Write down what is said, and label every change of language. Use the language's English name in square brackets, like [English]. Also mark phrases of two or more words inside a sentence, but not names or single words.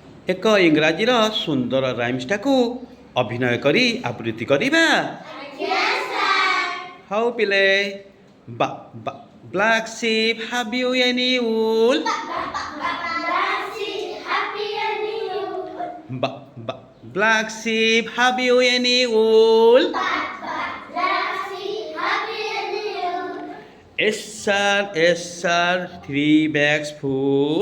[Odia] ଏକ ଇଂରାଜୀର ସୁନ୍ଦର ରାଇମ୍ସଟାକୁ ଅଭିନୟ କରି ଆବୃତ୍ତି କରିବା। ହଉ ପିଲେ। [English] Black sheep, have you any wool? Black sheep, have you any wool? Yes sir, 3 bags full.